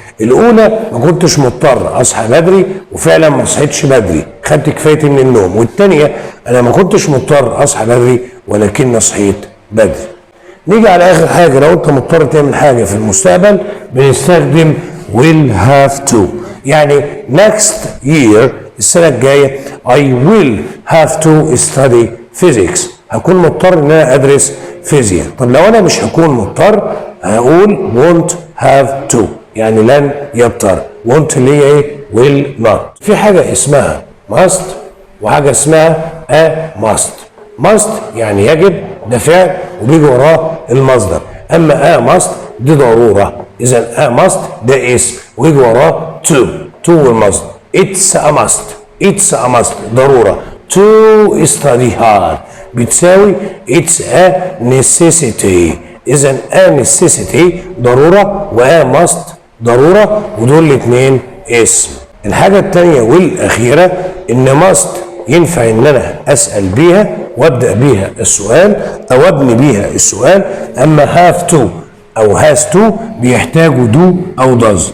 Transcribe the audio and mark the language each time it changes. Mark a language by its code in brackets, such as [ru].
[ar] الاولى ما كنتش مضطر اصحى بدري وفعلا ما صحيتش بدري، خدت كفايتي من النوم. والثانيه انا ما كنتش مضطر اصحى بدري ولكن صحيت بدري. نيجي على اخر حاجه، لو انت مضطر تعمل حاجه في المستقبل بنستخدم will have to. يعني [en] next year [ar] السنه الجايه [en] I will have to study physics [ar] هكون مضطر ان انا ادرس فيزياء. طب لو انا مش هكون مضطر هقول won't have to يعني لن يضطر. won't اللي هي ايه؟ will not. في حاجه اسمها must وحاجه اسمها a must. must يعني يجب، ده فعل وبيجي وراه المصدر. اما a must دي ضروره. [en] اذا a must [ar] ده اسم ويجي وراه [en] to والمصدر. it's a must. it's a must ضروره. to study hard [ar] بتساوي [en] it's a necessity. [ar] إذا a necessity ضرورة و a must ضرورة، ودول الاتنين اسم. الحاجة التانية والأخيرة إن must ينفع إن أنا أسأل بيها وأبدأ بيها السؤال أو أبني بيها السؤال، أما have to أو has to بيحتاجوا do أو does.